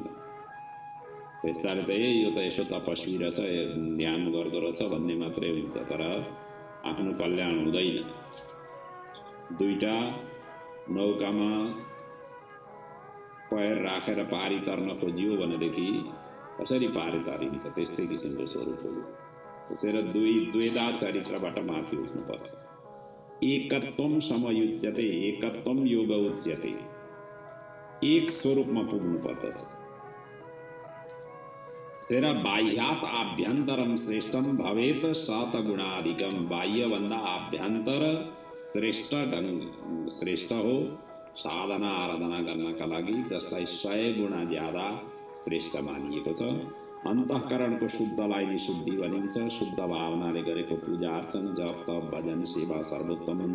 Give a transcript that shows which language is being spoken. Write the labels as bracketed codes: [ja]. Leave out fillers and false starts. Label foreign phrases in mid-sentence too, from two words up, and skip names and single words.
[ne] त्यस्ताले त यो त यसो तपस्वी रहेछ, ध्यान गर्दो रहेछ भन्ने मात्रै हुन्छ, तर आफ्नो कल्याण हुँदैन। दुईटा नौकामा पैर राखेर पारी तर्न खोजियो भनेदेखि कसरी पारी तरिन्छ? त्यस्तै किसिमको स्वरूप हो। त्यसैले द्वैधा चरित्रबाट माथि उठ्नुपर्छ। [sa] एकत्वम समयुज्यते, एकत्वम योग उच्यते। [ne] एक स्वरूपमा पुग्नु पर्दछ। [sa] त्यसैले बाह्यात आभ्यन्तरम श्रेष्ठम भवेत सतगुणाधिकम। [ne] बाह्यभन्दा आभ्यन्तर श्रेष्ठ हो साधना आराधना गर्नका लागि, जसलाई 100 गुणा ज्यादा श्रेष्ठ मानिएको छ। अन्तःकरणको शुद्धलाई नै शुद्धि भनिन्छ। शुद्ध भावनाले गरेको पूजा अर्चन, जप, तप, भजन, सेवा सर्वोत्तम हुन्छ।